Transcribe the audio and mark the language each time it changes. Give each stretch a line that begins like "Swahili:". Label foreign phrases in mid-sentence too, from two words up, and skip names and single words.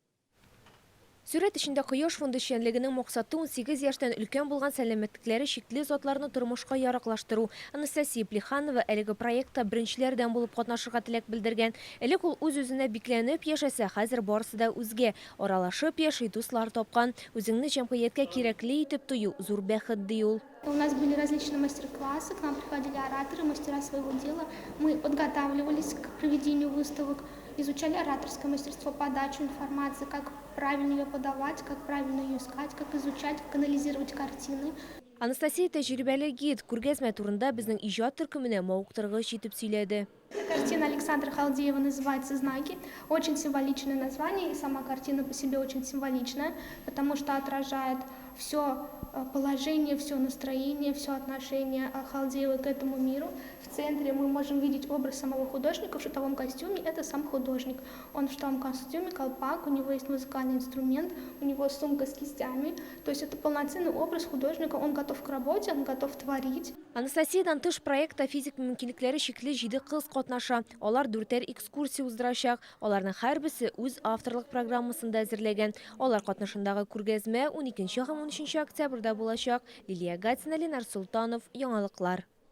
Tatar: Сүрәт эчендә Кояш фонды эшчәнлегенең максаты 18 яшьтән өлкән булган сәламәтлекләре шикле затларны тормышка яраклаштыру. Анастасия Плеханова әлеге проектта беренчеләрдән булып катнашырга теләк белдергән. Элек ул үз-үзенә бикләнеп яшәсә, хәзер барысы да үзгә аралашып яши, дуслар тапкан. Үзеңне җәмгыятькә кирәкле итеп тою зур бәхет ди ул.
Russian: У нас были различные мастер-классы, к нам приходили ораторы, мастера своего дела. Мы подготавливались к проведению выставок, изучали ораторское мастерство, подачу информации, как правильно ее подавать, как правильно ее искать, как изучать, как анализировать картины.
Tatar: Анастасия тәҗрибәле гид, күргәзмә турында безнең иҗат төркеменә мавыктыргыч итеп сөйләде.
Russian: Картина Александра Халдеева называется «Знаки». Очень символичное название, и сама картина по себе очень символичная, потому что отражает все положение, все настроение, все отношение Халдеева к этому миру. В центре мы можем видеть образ самого художника в шутовом костюме. Это сам художник. Он в шутовом костюме, колпак, у него есть музыкальный инструмент, у него сумка с кистями. То есть это полноценный образ художника. Он готов к работе, он готов творить.
Tatar: Анастасиядан тыш проектта физик мөмкинлекләре шикле 7 кыз катнаша. Алар 4 экскурсия уздырачак. Аларның һәрберсе үз авторлык программасында әзерләгән. Алар катнашындагы күргәзмә 12 һәм 13 октябрьдә булачак. Лилия Гатина, Ленар Султанов, яңалыклар.